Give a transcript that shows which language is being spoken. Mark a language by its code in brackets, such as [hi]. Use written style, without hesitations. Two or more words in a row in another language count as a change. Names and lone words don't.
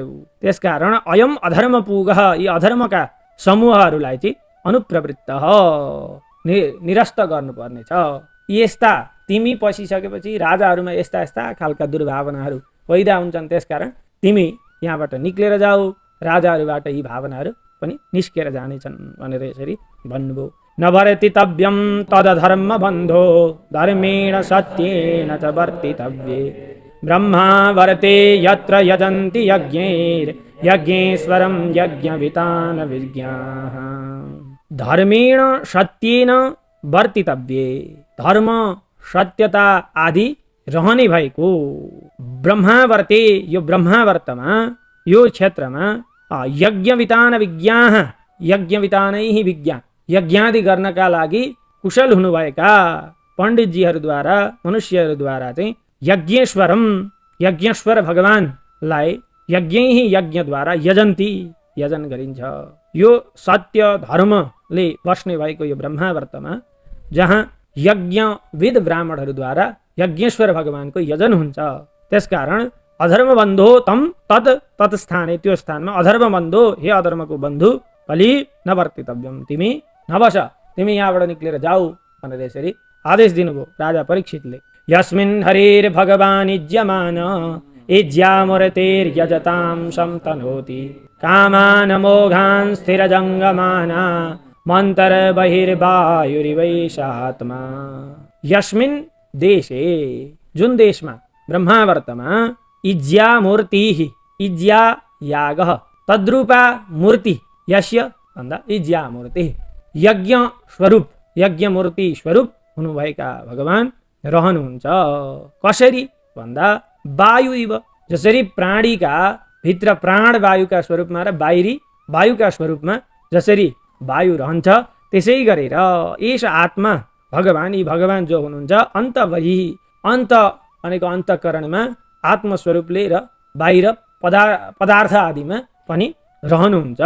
[ne] त्यसकारण अयम अधर्म पुग, यी अधर्मका समूहहरूलाई चाहिँ अनुप्रवृत्त निरस्त गर्नुपर्नेछ। यस्ता तिमी पसिसकेपछि राजाहरूमा यस्ता यस्ता खालका दुर्भावनाहरू पैदा हुन्छन्। त्यसकारण तिमी यहाँबाट निक्लेर जाऊ, राजाहरूबाट यी भावनाहरू पनि निस्केर जानेछन् भनेर यसरी भन्नुभयो। [sa] नवर्तितव्यं तदधर्म बन्धो धर्मेण सत्येन च वर्तितव्ये ब्रह्मा वर्ते यत्र यजन्ति यज्ञेश्वरं यज्ञवितान विज्ञाः। धर्मेण सत्येन वर्तितव्ये, [ne] धर्म सत्यता आदि रहने भएको ब्रह्मावर्ते, यो ब्रह्मावर्तमा यो क्षेत्रमा [sa] यज्ञवितान विज्ञाः, यज्ञवितानै विज्ञा, [ne] यज्ञादि गर्नका लागि कुशल हुनुभएका पण्डितजीहरूद्वारा मनुष्यहरूद्वारा चाहिँ यज्ञेश्वरम, यज्ञेश्वर भगवानलाई यज्ञै यज्ञद्वारा यजन्ती, यजन गरिन्छ। यो सत्य धर्मले बस्ने भएको यो ब्रह्मावर्तमा जहाँ यज्ञविद ब्राह्मणहरूद्वारा यज्ञेश्वर भगवानको यजन हुन्छ। त्यसकारण [sa] अधर्म बन्धो तम तत् स्थाने, [ne] त्यो स्थानमा [sa] अधर्म बन्धो, [ne] हे अधर्मको बन्धु कलि नवर्तितव्यम, तिमी नबस, तिमी यहाँबाट निक्लेर जाऊ भनेर यसरी आदेश दिनुभयो राजा परीक्षितले। [sa] यस्मिन् हरेर भगवान् इज्यमान इज्यामूर्तेर्यजतां संतनोति कामान मोघान् स्थिरजङ्गमाना मन्तर बहिर्वायुरिवैशात्मा। यस्मिन् देशे, [ne] जुन देशमा ब्रह्मावर्तमा इज्यामूर्ति, इज्या याग, तद्रूपा मूर्ति, यस्य भन्दा इज्यामूर्ति, यज्ञ स्वरूप, यज्ञमूर्ति स्वरूप हुनुभएका भगवान रहनुहुन्छ। कसरी भन्दा वायु इव, जसरी प्राणीका भित्र प्राण वायुका स्वरूपमा र बाहिरी वायुका स्वरूपमा जसरी वायु रहन्छ त्यसै गरेर यस आत्मा भगवान, यी भगवान जो हुनुहुन्छ अन्त बहि, अन्त भनेको अन्तःकरणमा आत्मस्वरूपले र बाहिर पदार्थ आदिमा पनि रहनुहुन्छ।